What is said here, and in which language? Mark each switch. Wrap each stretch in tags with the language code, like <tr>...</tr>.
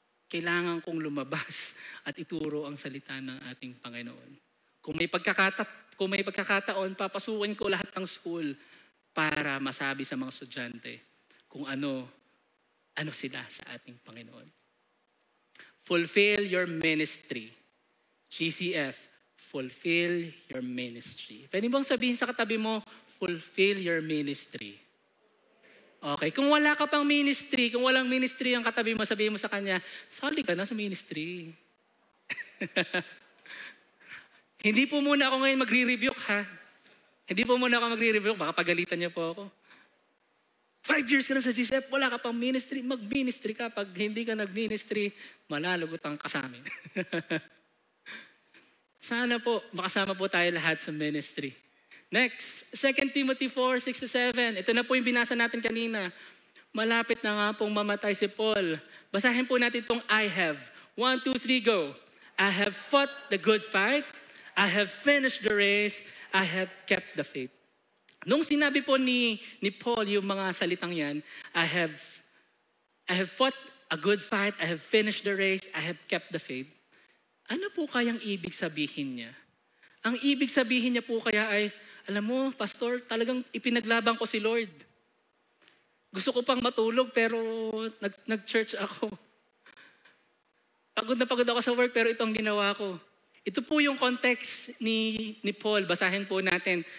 <tl>Kailangan kong lumabas at ituro ang salita ng ating Panginoon. Kung may pagkakataon, papasukin ko lahat ng school para masabi sa mga estudyante kung ano sila sa ating Panginoon.</tl> <en>Fulfill your ministry. GCF, fulfill your ministry.</en> <tl>Pwede bang sabihin sa katabi mo,</tl> <en>fulfill your ministry.</en> <tl>Okay, kung wala ka pang ministry, kung walang ministry ang katabi mo, sabihin mo sa kanya, sali ka na sa ministry. Hindi po muna ako ngayon magre-rebuke ha. Hindi po muna ako magre-rebuke, baka pagalitan niya po ako. 5 years ka na sa GCF, wala ka pang ministry, mag-ministry ka. Pag hindi ka nag-ministry, malalagutan ka sa amin. Sana po, makasama po tayo lahat sa ministry. Next, 2 Timothy 4:6-7. Ito na po yung binasa natin kanina. Malapit na nga pong mamatay si Paul. Basahin po natin itong I have. 1, 2, 3, go.</tl> <en>I have fought the good fight. I have finished the race. I have kept the faith.</en> <tl>Nung sinabi po ni Paul yung mga salitang yan,</tl> <en>I have fought a good fight. I have finished the race. I have kept the faith.</en> <tl>Ano po kayang ibig sabihin niya? Ang ibig sabihin niya po kaya ay, alam mo, Pastor, talagang ipinaglaban ko si Lord. Gusto ko pang matulog pero nag-church ako. Pagod na pagod ako sa work pero ito ang ginawa ko. Ito po yung context ni Paul. Basahin po natin.</tl>